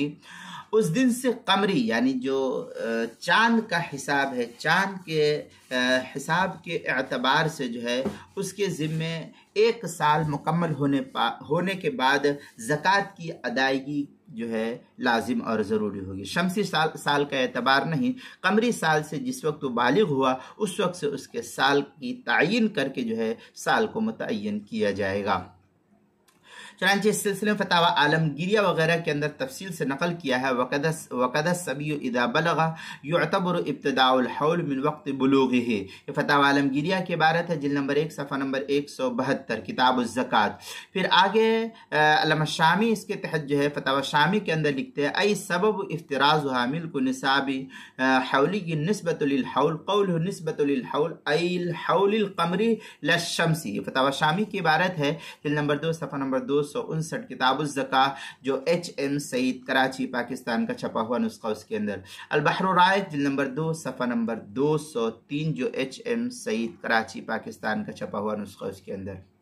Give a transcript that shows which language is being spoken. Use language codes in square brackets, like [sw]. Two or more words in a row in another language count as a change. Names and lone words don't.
[hi] उस दिन से कमरी यानी जो चांद का हिसाब है, चांद के हिसाब के एतबार से जो है उसके ज़िम्मे 1 साल मुकम्मल होने के बाद ज़कात की अदायगी जो है लाजिम और ज़रूरी होगी। शमसी साल का एतबार नहीं, कमरी साल से जिस वक्त वो बालिग हुआ उस वक्त से उसके साल की तायीन करके जो है साल को मुतय्यन किया जाएगा। चनांचे इस सिलसिले में फतावा आलमगीरिया वगैरह के अंदर तफसील से नकल किया है, [ar] وقد الصبي إذا بلغ يعتبر ابتداء الحول من وقت بلوغه. [hi] ये फतावा आलमगीरिया की इबारत है, जिल्द नंबर 1 सफ़ा नंबर 172 किताबुज़ ज़कात। फिर आगे अल्लामा शामी इसके तहत जो है फतावा शामी के अंदर लिखते हैं [ar] أي سبب افتراضها ملك نصاب حولي نسبة للحول قوله نسبة للحول الحول القمري لا الشمسي. [hi] ये फतावा शामी की इबारत है, जिल्द नंबर 2 सफ़ा नंबर 259 किताबुज़ ज़कात, जो HM सईद कराची पाकिस्तान का छपा हुआ नुस्खा उसके अंदर। अल बहर राइक जिल्द नंबर 2 सफ़ा नंबर 203, जो HM सईद कराची पाकिस्तान का छपा हुआ नुस्खा उसके अंदर।